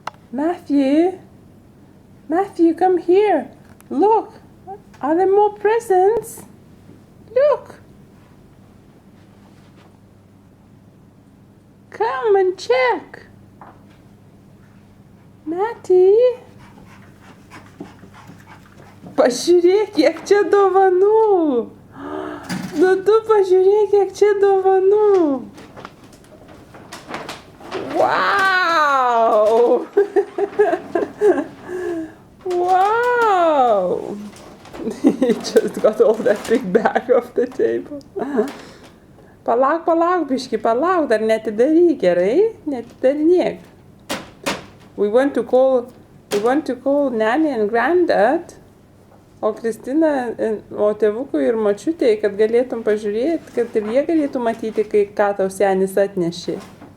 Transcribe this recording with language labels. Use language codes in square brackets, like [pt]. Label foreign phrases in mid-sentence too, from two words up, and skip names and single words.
[en] Matthew, Matthew, come here. Look, are there more presents? Look. Come and check. Matty. [lt] Pažiūrėk, kiek čia dovanų. Nu tu pažiūrėk, kiek čia dovanų. [en] Wow. Wow. He just got all that big bag off the table. [lt] Palauk, biški, palauk, dar netidaryk, gerai? Netidarinėk. [en] We want to call Nanny and Granddad, [lt] o Kristina, o tėvukui ir močiutei, kad galėtum pažiūrėti, kad ir jie galėtų matyti, ką tau senis atnešė.